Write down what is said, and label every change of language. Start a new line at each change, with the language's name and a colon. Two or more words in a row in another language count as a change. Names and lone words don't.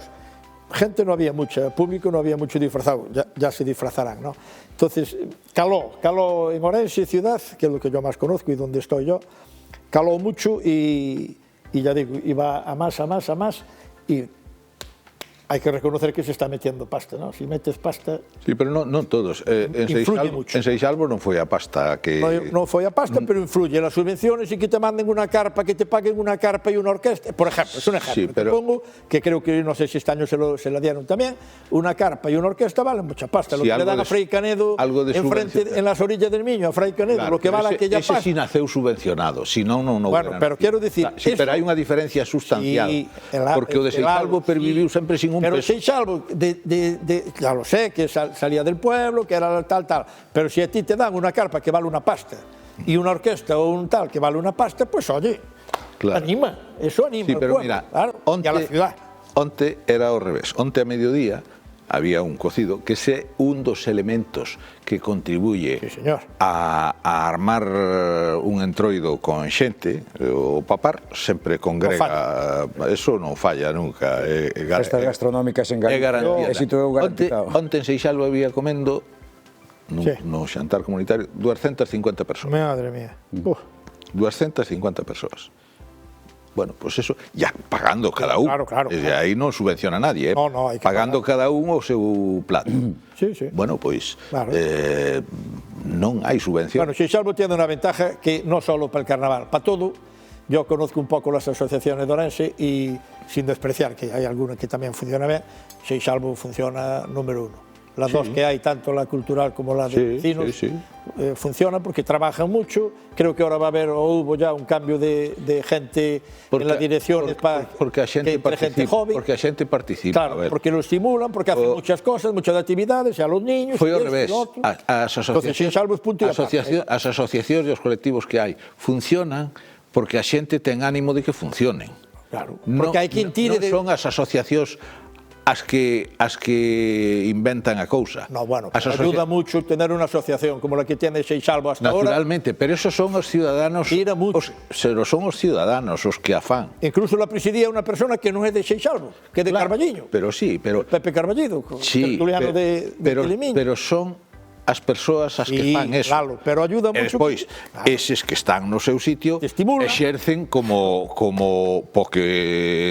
Spanish: Gente no había mucha, público no había mucho disfrazado, ya se disfrazarán, ¿no? Entonces, caló en Orense, ciudad, que es lo que yo más conozco y donde estoy yo, caló mucho y ya digo, iba a más, y hay que reconocer que se está metiendo pasta, ¿no? Si metes pasta...
Galician: Sí, pero non todos. En Seixalbo non foi a pasta que... No foi a pasta, pero influye.
Spanish: Las subvenciones y que te manden una carpa, que te paguen una carpa y una orquesta, por ejemplo, es un ejemplo. Sí, pero... Te pongo, que creo que, no sé si este año se la dieron también, una carpa y una orquesta valen mucha pasta. Sí, lo que le dan a Fray Canedo enfrente, en las orillas del Miño, a Fray Canedo, lo que vale aquella pasta...
Galician: Ese sí naceu subvencionado, si non Bueno, pero quero dicir... Sí, pero hai unha diferencia sustancial, porque o de Seixalbo perviviu sempre sin un peso. Pero Seixalbo,
Spanish: ya lo sé, que salía del pueblo, que era tal, pero si a ti te dan una carpa que vale una pasta y una orquesta o un tal que vale una pasta, pues oye, claro. Anima, eso anima. Sí, pero al pueblo, mira, claro, y a la ciudad.
Galician: Onte era ao revés, onte a mediodía había un cocido que é un dos elementos que contribuye a armar un entroido con xente. O papar sempre congrega, eso non falla nunca. Festas gastronómicas en Galicia, éxito garantizado. Onte en Seixalbo había comendo no xantar comunitario 250 persoas.
Spanish: Madre mía.
Galician: 250 persoas.
Spanish: Bueno, pues eso, ya pagando
Galician: cada un.
Spanish: Claro.
Galician: Desde aí non subvenciona a nadie, No, hai que pagando cada un o seu plato. Sí.
Spanish: Bueno, pues claro.
Galician: Non hai subvención.
Spanish: Bueno, Seixalbo tiene una ventaja que no solo para el carnaval, para todo. Yo conozco un poco las asociaciones de Orense y sin despreciar que hay alguna que también funciona bien, Seixalbo funciona número uno. las dos que hay, tanto la cultural como la de vecinos, funciona porque trabajan mucho. Creo que ahora va a haber, o hubo ya un cambio de gente en la dirección
Galician: porque a xente joven. Porque a xente participa.
Spanish: Claro, porque lo estimulan, porque hacen muchas cosas, muchas actividades, e a los niños...
Galician: Foi ao revés. As asociacións e os colectivos que hai funcionan porque a xente ten ánimo de que funcionen. Claro, porque hai quen tire de... Non son as asociacións as que inventan a cousa. No,
Spanish: bueno, ayuda mucho tener una asociación como la que tiene Seixalbo hasta ahora.
Galician: Naturalmente, pero esos son os ciudadanos, son os ciudadanos os que a fan.
Spanish: Incluso la presidía
Galician: unha persona que non é de Seixalbo, que é de Carballiño. Pero sí, pero... Pepe Carballido, tertuliano de Telemiño. Pero son as persoas as que fan eso.
Spanish: Claro, pero ayuda mucho.
Galician: E despois, eses que están no seu sitio exercen como porque